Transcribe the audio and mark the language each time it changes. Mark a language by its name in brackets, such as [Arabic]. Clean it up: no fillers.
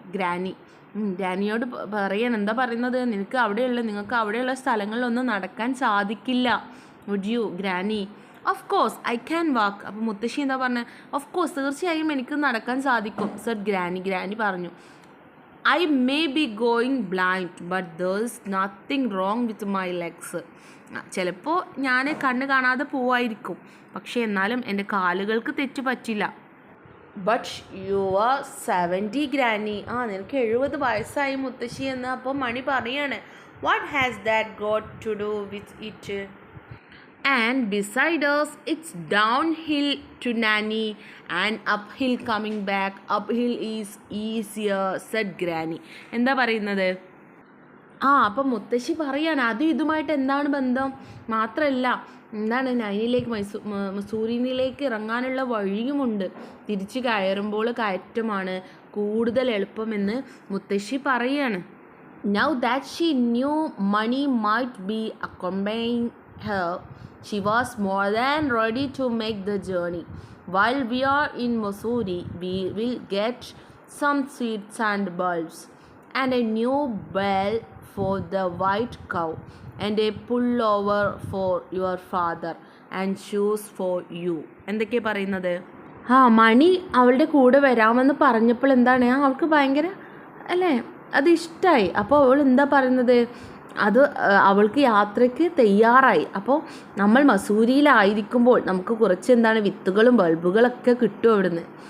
[Malayalam] Granny ഗ്രാനിയോട് പറയാൻ എന്താ പറയുന്നത്? നിങ്ങൾക്ക് അവിടെയുള്ള സ്ഥലങ്ങളിലൊന്നും നടക്കാൻ സാധിക്കില്ല. [English] Would you? [Malayalam] Granny [English] Of course I can walk. [Malayalam] അപ്പോൾ മുത്തശ്ശി എന്താ പറഞ്ഞത്? ഓഫ് കോഴ്സ് തീർച്ചയായും എനിക്ക് നടക്കാൻ സാധിക്കും. സർ ഗ്രാനി പറഞ്ഞു. [English] I may be going blind, but there's nothing wrong with my legs. [Malayalam] ചിലപ്പോൾ ഞാൻ കണ്ണ് കാണാതെ പോവായിരിക്കും, പക്ഷേ എന്നാലും എൻ്റെ കാലുകൾക്ക് തെറ്റ് പറ്റില്ല. [English] But you are 70 granny. [Malayalam] നിനക്ക് 70 വയസ്സായി മുത്തശ്ശി എന്ന് അപ്പോൾ മണി പറയാണ്. [English] What has that got to do with it? And beside us, it's downhill to Nanny and uphill coming back. Uphill is easier, said Granny. [Malayalam] എന്താ പറയുന്നത്? അപ്പം മുത്തശ്ശി പറയാണ് അതും ഇതുമായിട്ട് എന്താണ് ബന്ധം? മാത്രമല്ല എന്താണ് നൈനിലേക്ക് മസൂറിനിലേക്ക് ഇറങ്ങാനുള്ള വഴിയുമുണ്ട്. തിരിച്ച് കയറുമ്പോൾ കയറ്റമാണ് കൂടുതൽ എളുപ്പമെന്ന് മുത്തശ്ശി പറയാണ്. [English] Now that she knew Money might be accompanying her, she was more than ready to make the journey. While we are in Mussoorie, we will get some seeds and bulbs, and a new bell for the white cow, and a pullover for your father, and shoes for you. [Malayalam] എന്തൊക്കെ പറയുന്നത്? മണി അവളുടെ കൂടെ വരാമെന്ന് പറഞ്ഞപ്പോൾ എന്താണ് അവൾക്ക് ഭയങ്കര അല്ലേ അത് ഇഷ്ടമായി. അപ്പോൾ അവൾ എന്താ പറയുന്നത്? അത് അവൾക്ക് യാത്രയ്ക്ക് തയ്യാറായി. അപ്പോൾ നമ്മൾ മസൂരിയിലായിരിക്കുമ്പോൾ നമുക്ക് കുറച്ച് എന്താണ് വിത്തുകളും ബൾബുകളൊക്കെ കിട്ടും അവിടുന്ന്.